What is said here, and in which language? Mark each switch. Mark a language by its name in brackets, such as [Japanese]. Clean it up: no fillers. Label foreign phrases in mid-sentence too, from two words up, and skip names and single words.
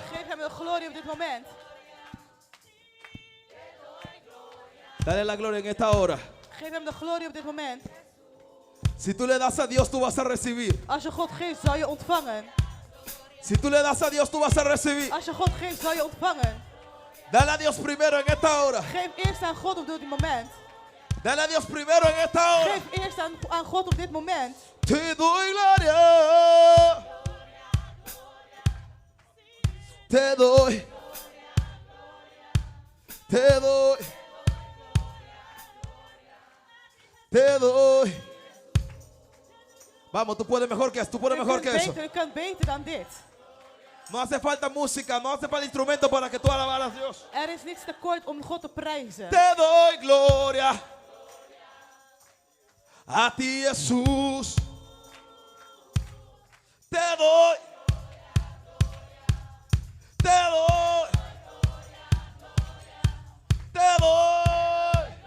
[Dutch] Geef hem de glorie op dit moment. [Spanish] Dale la gloria en esta hora. [Dutch] Geef hem de glorie op dit moment. [Spanish] Si tú le das a Dios, tú vas a recibir. [Dutch] Als je God geeft, zal je ontvangen. [Spanish] Si tú le das a Dios, tú vas a recibir. [Dutch] Als je God geeft, zal je ontvangen. [Spanish] Dale a Dios primero en esta hora. [Dutch] Geef eerst aan God op dit moment. [Spanish] Dale a Dios primero en esta hora. [Dutch] Geef eerst aan God op dit moment. [Spanish] Te doy gloria. Te doy. Te doy. Te doy. Vamos, tú puedes mejor que eso. Tú puedes mejor que eso. [Dutch] Je kunt beter dan dit. [Spanish] No hace falta música, no hace falta instrumento para que tú alabaras a Dios. [Dutch] Er is niets tekort om God te prijzen. [Spanish] Te doy gloria a ti, Jesús. Te doy. Te doy. Te doy.